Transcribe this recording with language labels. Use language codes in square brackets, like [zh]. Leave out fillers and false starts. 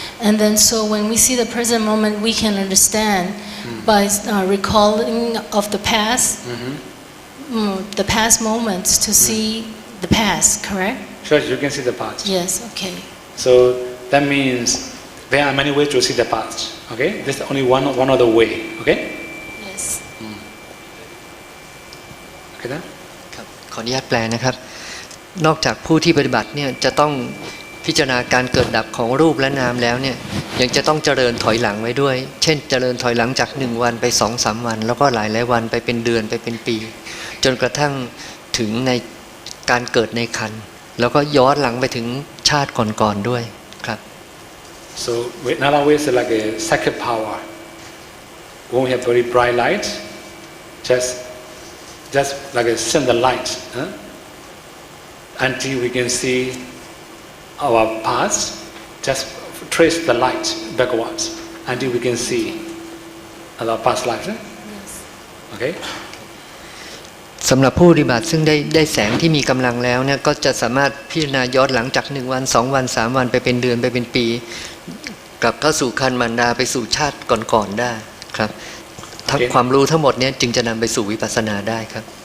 [en] And then, so when we see the present moment, we can understand by recalling of the past, the past moments to see the past. Correct? Sure, you can see the past. Yes. Okay. So that means there are many ways to see the past. Okay? This is only one other way. Okay? Yes. Okay then? [th] ครับขออนุญาตแปลนะครับนอกจากผู้ที่ปฏิบัติเนี่ยจะต้องพิจารณาการเกิดดับของรูปและนามแล้วเนี่ยยังจะต้องเจริญถอยหลังไว้ด้วยเช่นเจริญถอยหลังจาก1วันไป 2-3 วันแล้วก็หลายวันไปเป็นเดือนไปเป็นปีจนกระทั่งถึงในการเกิดในครรภ์แล้วก็ย้อนหลังไปถึงชาติก่อนๆด้วยครับ [en] So another way is like a second power. When we have very bright light, just like a send the light until we can see our past. Just trace the light backwards until we can see our past life. Yes. Okay. [th] สำหรับผู้ปฏิบัติซึ่งได้แสงที่มีกำลังแล้วเนี่ยก็จะสามารถพิจารณาย้อนหลังจาก1วัน2วัน3วันไปเป็นเดือนไปเป็นปีกลับเข้าสู่คันมารดาไปสู่ชาติก่อนๆได้ครับทั้งความรู้ทั้งหมดเนี่ยจึงจะนำไปสู่วิปัสสนาได้ครับ